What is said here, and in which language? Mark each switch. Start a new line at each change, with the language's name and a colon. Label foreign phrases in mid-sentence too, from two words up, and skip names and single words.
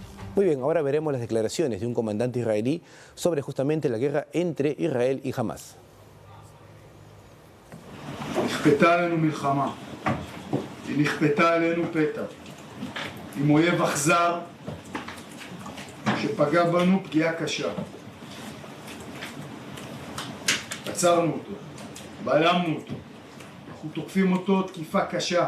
Spanish: Muy bien, ahora veremos las declaraciones de un comandante israelí sobre justamente la guerra entre Israel y Hamás.
Hebrew: נכפתה עלינו מלחמה, היא נכפתה עלינו פתע, עם אויב אכזר שפגע בנו פגיעה קשה. עצרנו אותו, בלמנו אותו, אנחנו תוקפים אותו תקיפה קשה.